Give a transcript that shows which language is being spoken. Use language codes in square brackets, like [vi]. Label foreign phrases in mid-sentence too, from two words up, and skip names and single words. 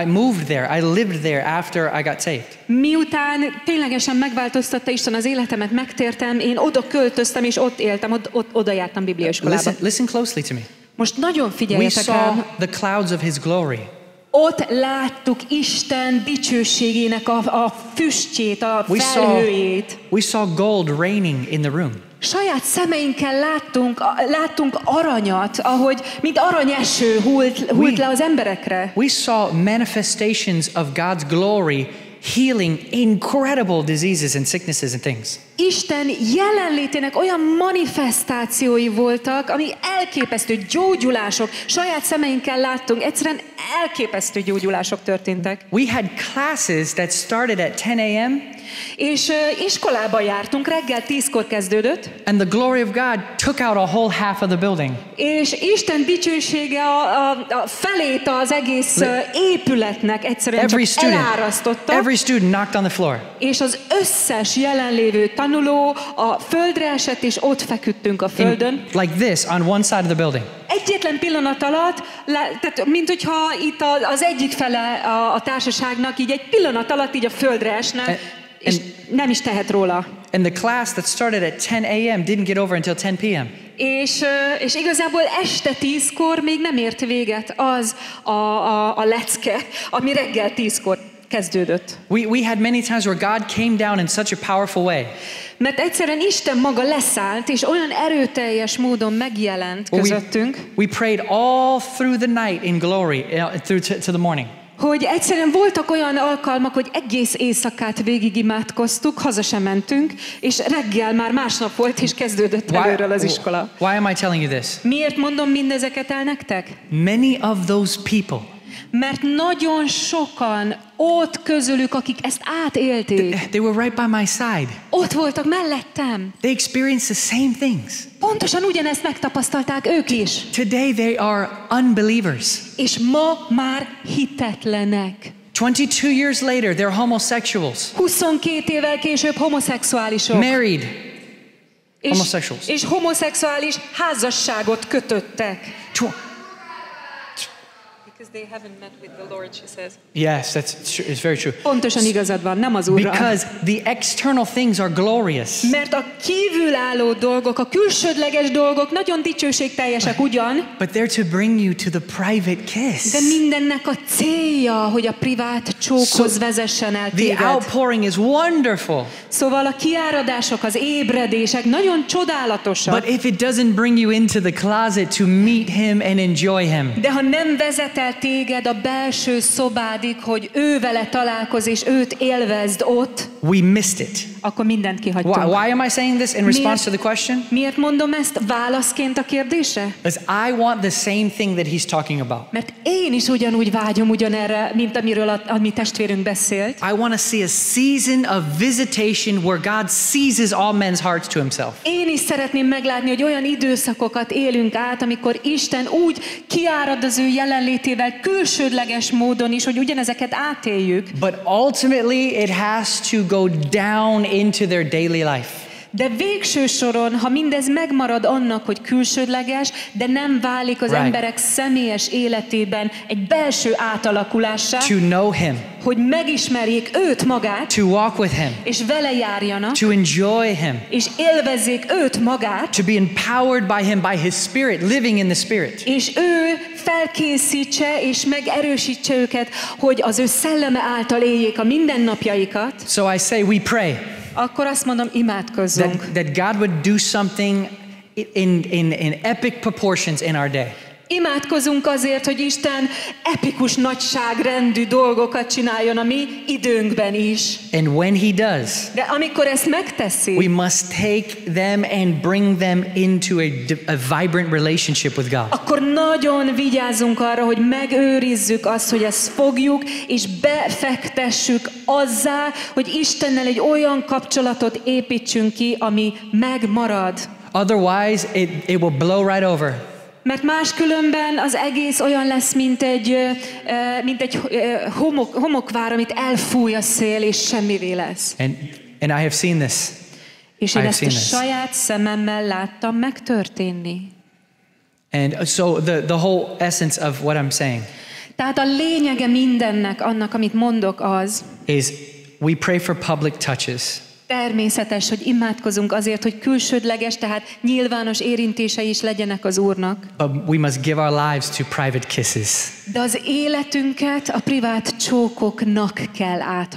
[en] I moved there. I lived there after I got saved. [hu] Miután ténylegesen megváltoztatta Isten az életemet, megtértem, én oda költöztem, és ott éltem, oda jártam bibliaiskolába. [en] Listen closely to me. [hu] Most nagyon [en] We [hu] figyeljetek [en] saw [hu] rám. [en] the clouds of His glory. [hu] Ott láttuk Isten dicsőségének a füstjét, a felhőjét. [en] We saw gold raining in the room. [hu] Saját szemeinkkel láttunk aranyat, ahogy mint aranyeső hult le az emberekre. [en] We saw manifestations of God's glory healing incredible diseases and sicknesses and things. [hu] Isten jelenlétének olyan manifestációi voltak, ami elképesztő gyógyulások. Saját szemeinkkel láttunk, egyszerűen elképesztő gyógyulások történtek. [en] We had classes that started at 10 a.m. [hu] És iskolába jártunk, reggel 10-kor kezdődött. [en] And the glory of God took out a whole half of the building. [hu] És Isten dicsősége a felét az egész épületnek egyszerűen csak elárasztotta. [en] Every student knocked on the floor. [hu] És az összes jelenlévő tanuló a földre esett, és ott feküdtünk a földön. [en] Like this on one side of the building. [hu] Egyetlen pillanat alatt, tehát mint hogyha itt az egyik fele a társaságnak így egy pillanat alatt így a földre esne, és nem is tehet róla. [en] And the class that started at 10 a.m. didn't get over until 10 p.m. [hu] És igazából este 10-kor még nem ért véget az a lecke, ami reggel 10-kor kezdődött. [en] We had many times where God came down in such a powerful way. [hu] Mert egyszerűen Isten maga leszállt, és olyan erőteljes módon megjelent közöttünk. [en] We prayed all through the night in glory, through to the morning. [hu] Hogy egyszerűen voltak olyan alkalmak, hogy egész éjszakát végig imádkoztuk, haza sem mentünk, és reggel már másnap volt, és kezdődött előről az iskola. [en] Why am I telling you this? [hu] Miért mondom mindezeket el nektek? [en] Many of those people, [hu] mert nagyon sokan ott közülük, akik ezt átélték, [en] they were right by my side. [hu] ott voltak mellettem. [en] They experienced the same things. [hu] Pontosan ugyanezt megtapasztalták ők is. [en] Today they are unbelievers. [hu] És ma már hitetlenek. [en] 22 years later, they're homosexuals. [hu] 22 évvel később homoszexuálisok. [en] Married. Homosexuals. [hu] És homoszexuális házasságot kötöttek. [en] Because they haven't met with the Lord, she says. Yes, it's very true. [hu] Pontosan igazad van, nem az Úrral. [en] Because the external things are glorious. [hu] Mert a kívülálló dolgok, a külsődleges dolgok nagyon dicsőségteljesek ugyan. [en] But they're to bring you to the private kiss. [hu] De mindennek a célja, hogy a privát csókhoz vezessen el téged. [en] The outpouring is wonderful. [hu] Szóval a kiáradások, az ébredések nagyon csodálatosak. [en] But if it doesn't bring you into the closet to meet him and enjoy him. [hu] De ha nem vezet el téged a belső szobádig, hogy ő vele találkozz és őt élvezd ott, [en] we missed it. [hu] Akkor mindent kihagytunk. [en] Why am I saying this in response to the question? [hu] Miért mondom ezt válaszként a kérdésre? [en] Because I want the same thing that he's talking about. [hu] Mert én is ugyanúgy vágyom ugyanerre, mint amiről a mi testvérünk beszélt. [en] I want to see a season of visitation where God seizes all men's hearts to himself. [hu] Én is szeretném meglátni, hogy olyan időszakokat élünk át, amikor Isten úgy kiárad az ő jelenlétével külsődleges módon is, hogy ugyanezeket átéljük. [en] But ultimately it has to go down into their daily life. [hu] De végső soron, ha mindez megmarad annak, hogy külsődleges, de nem válik az emberek személyes életében egy belső átalakulássá, [en] to know him, [hu] hogy megismerjék őt magát, [en] to walk with him, [hu] és vele járjanak, [en] to enjoy him, [hu] és élvezzék őt magát, [en] to be empowered by him, by his spirit, living in the spirit. [hu] És ő felkészítse és megerősítse őket, hogy az ő szelleme által éljék a mindennapjaikat. [en] So I say we pray. [hu] Akkor azt mondom, imádkozzunk. [en] That God would do something in epic proportions in our day. [hu] Imádkozunk azért, hogy Isten epikus nagyságrendű dolgokat csináljon a mi időnkben is. [en] And when he does, [hu] de amikor ezt megteszi, [en] we must take them and bring them into a vibrant relationship with God. [hu] Akkor nagyon vigyázzunk arra, hogy megőrizzük azt, hogy ezt fogjuk, és befektessük azzá, hogy Istennel egy olyan kapcsolatot építsünk ki, ami megmarad. [en] Otherwise, it will blow right over. [hu] Mert máskülönben az egész olyan lesz, mint egy homokvár, amit elfúj a szél, és semmivé lesz. [en] And I have seen this. [hu] És én ezt a saját szememmel láttam megtörténni. [en] And so the whole essence of what I'm saying [hu] Tehát a lényege mindennek, annak, amit mondok, az [en] is we pray for public touches. [hu] Természetes, hogy imádkozunk azért, hogy külsődleges, tehát nyilvános érintései is legyenek az Úrnak. [en] But we must give our lives to private kisses. [hu] De az életünket a privát csókoknak kell átadnunk.